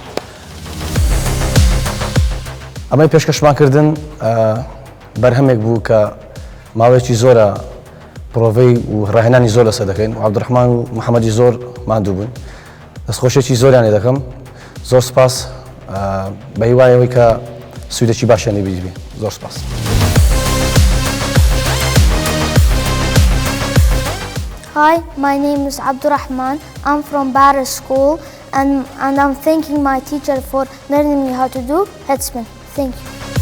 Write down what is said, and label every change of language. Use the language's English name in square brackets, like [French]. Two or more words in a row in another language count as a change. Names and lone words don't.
[Central Kurdish] ئەمەی پێشکەشمانکردن بەرهەمێک بوو کە ماوەیەکی زۆرە پرۆڤەی و ڕاهێنانی زۆر لەسەر دەکەین و عەبدوڕەحمان و محەممەدی زۆر ماندوو بوون. دەستخۆشێکی زۆریان لێ دەکەم. زۆر سپاس بە هیوایەوەی کە سوودێکی باشیان لێ بیدبێ. زۆر سپاس. [English] Hi, my name is Abdurrahman. I'm from Barra School and I'm thanking my teacher for learning me how to do headspin. Thank you.